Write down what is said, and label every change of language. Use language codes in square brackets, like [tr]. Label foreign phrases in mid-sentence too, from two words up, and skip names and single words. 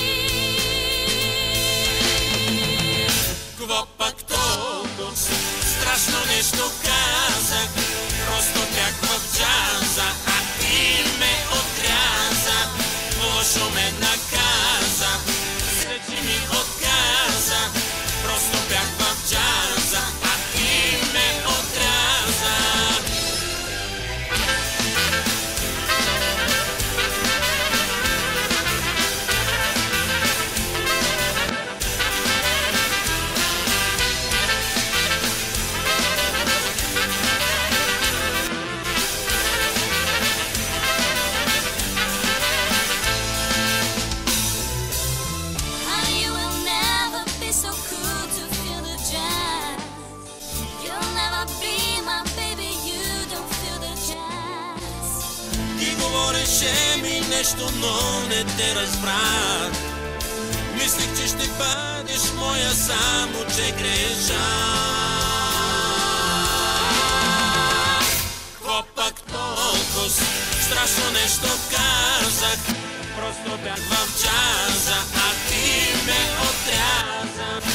[bg] Кво пак толкова страшно нещо казах, просто бях в джаза, а ти ме отряза. Лошо ме наказа, сечи ми отказа, просто бях в джаза, а ти ме отряза. [en] And you will never be so cool to feel the jazz. You'll never be my baby, you don't feel the jazz. [bg] Ти говореше ми нещо, но не те разбрах. Мислих, че ще бъдеш моя, само че грешах. Кво пак толкова страшно нещо казах, просто бях в джаза, а ти ме отряза.